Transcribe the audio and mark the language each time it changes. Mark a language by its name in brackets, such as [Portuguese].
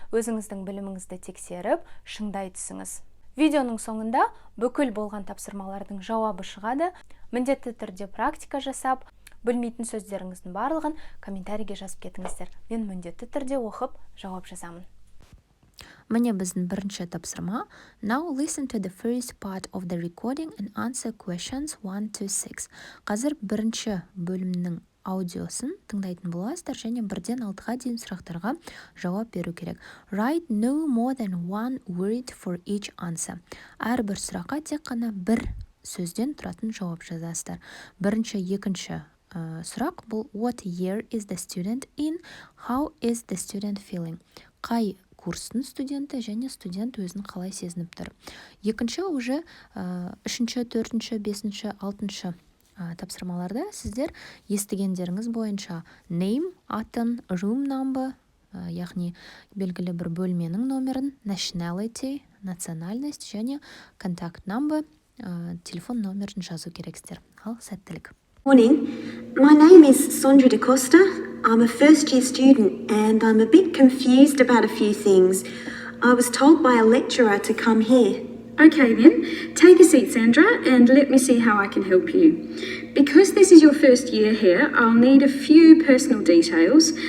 [Kazakh] Өзіңіздің біліміңізді тексеріп, шыңдай түсіңіз. Видеоның соңында бүкіл болған тапсырмалардың жауабы шығады. Міндетті түрде практика жасап, білмейтін сөздеріңіздің барлығын комментарийге жазып кетіңіздер. Мен міндетті түрде оқып жауап жазамын. Міне біздің бірінші тапсырма. [English] Now listen to the first part of the recording and answer questions 1 to 6. [Kazakh] Қазір бірінші бөлімнің аудиосын тыңдайтын боласыздар және 1-ден 6-ға дейін сұрақтарға жауап беру керек. [English] Write no more than one word for each answer. [Kazakh] Әрбір сұраққа тек қана бір сөзден тұратын жауап жазасыздар. Бірінші, екінші сұрақ бұл [English] What year is the student in? How is the student feeling? [Kazakh] Қай курстың студенті және студент өзін қалай сезініп тұр. Екінші уже үшінші, төртінші, бесінші, алтыншы тапсырмаларда сіздер естігендеріңіз бойынша name, атын, room number, яғни белгілі бір бөлменің номерін, nationality, национальность және contact number, телефон номерін жазу керексіздер. Ал сәттілік. [English] Morning, my name is Sondra Da Costa. I'm a first year student and I'm a bit confused about a few things. I was told by a lecturer to come here. Okay then, take a seat Sandra and let me see how I can help you. Because this is your first year here, I'll need a few personal details.